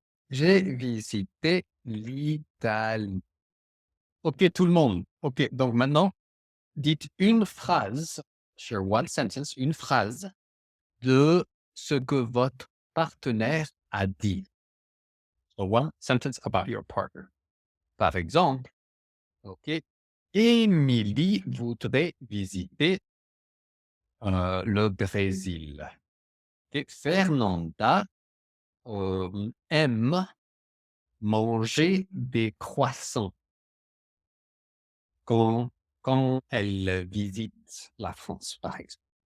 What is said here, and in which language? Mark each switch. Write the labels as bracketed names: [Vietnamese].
[French] J'ai visité l'Italie. OK, tout le monde. OK, donc maintenant, dites une phrase, sur [English] one sentence, [French] une phrase de ce que votre partenaire a dit. [English] So one sentence about your partner. [French] Par exemple, OK, Émilie voudrait visiter le Brésil. OK, Fernanda aime manger des croissants quand elle visite la France, par exemple.